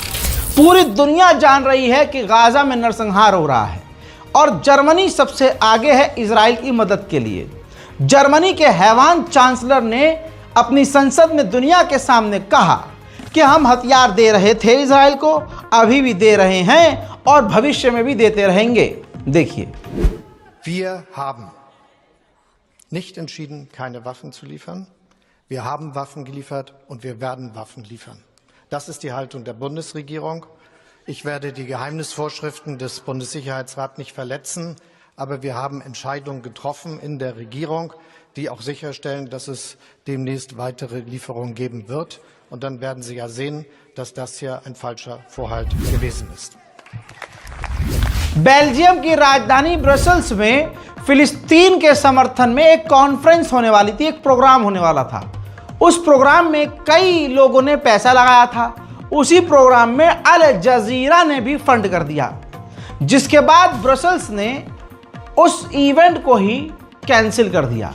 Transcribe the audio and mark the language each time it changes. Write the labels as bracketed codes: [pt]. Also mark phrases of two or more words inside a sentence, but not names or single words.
[hi] पूरी दुनिया जान रही है कि गाज़ा में नरसंहार हो रहा है और जर्मनी सबसे आगे है इजराइल की मदद के लिए। जर्मनी के हैवान चांसलर ने अपनी संसद में दुनिया के सामने कहा कि हम हथियार दे रहे थे इजराइल को, अभी भी दे रहे हैं और भविष्य में भी देते रहेंगे। देखिए, [de] Wir haben nicht entschieden, keine Waffen zu liefern. Wir haben Waffen geliefert und wir werden Waffen liefern. Das ist die Haltung der Bundesregierung. Ich werde die Geheimnisvorschriften des Bundessicherheitsrats nicht verletzen, aber wir haben Entscheidungen getroffen in der Regierung, die auch sicherstellen, dass es demnächst weitere Lieferungen geben wird. Und dann werden Sie ja sehen, dass das hier ein falscher Vorhalt gewesen ist. [hi] बेल्जियम की राजधानी ब्रसेल्स में फिलिस्तीन के समर्थन में एक कॉन्फ्रेंस होने वाली थी, एक प्रोग्राम होने वाला था। उस प्रोग्राम में कई लोगों ने पैसा लगाया था। उसी प्रोग्राम में अल जजीरा ने भी फंड कर दिया, जिसके बाद ब्रसेल्स ने उस इवेंट को ही कैंसिल कर दिया।